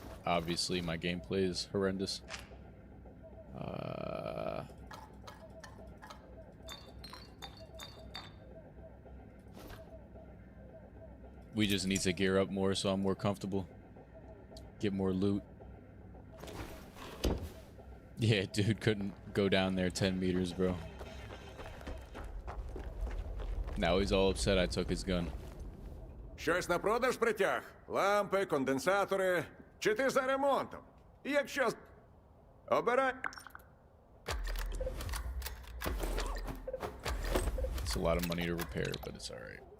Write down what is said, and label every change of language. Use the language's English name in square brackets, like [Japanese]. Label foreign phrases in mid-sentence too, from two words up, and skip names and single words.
[English] Obviously, my gameplay is horrendous. We just need to gear up more so I'm more comfortable. Get more loot. Yeah, dude couldn't go down there 10 meters, bro. Now he's all upset I took his gun. [Ukrainian] Щось на продаж притяг? Лампи, конденсатори. Чи ти за ремонтом? Якщо... Обирай... [English] It's a lot of money to repair, but it's alright.